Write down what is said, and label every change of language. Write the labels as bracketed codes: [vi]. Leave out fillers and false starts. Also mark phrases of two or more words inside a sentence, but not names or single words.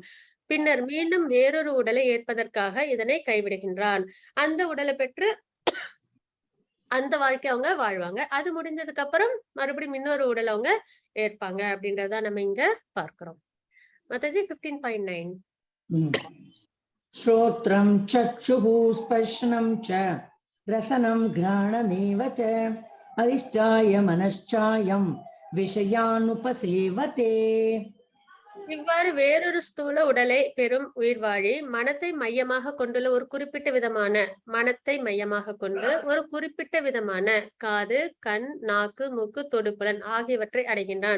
[ta] பின்னர் மீண்டும் வேறொரு உடலை ஏற்பதற்காக இதனை கைவிடுகின்றான். அந்த உடலை பெற்று அந்த வாழ்க்கைய அவங்க வாழ்வாங்க. அது முடிஞ்சதுக்கு அப்புறம் மறுபடியும் இன்னொரு உடல் அவங்க ஏற்பாங்க அப்படின்றத நம்ம இங்க பார்க்கிறோம். மாதாஜி 15.9. [sa] श्रोत्रं चक्षुः स्पर्शनं च रसनं घ्राणमेव च अधिष्ठाय मनश्चायं விஷயானுபசேவதே. [ta] இவ்வாறு வேறொரு ஸ்தூல உடலை பெறும் உயிர்வாழி மனத்தை மையமாக கொண்டுள்ள ஒரு குறிப்பிட்ட விதமான மனத்தை மையமாக கொண்டு ஒரு குறிப்பிட்ட விதமான காது, கண், நாக்கு, மூக்கு, தொடுப்புலன் ஆகியவற்றை அடைகின்றான்.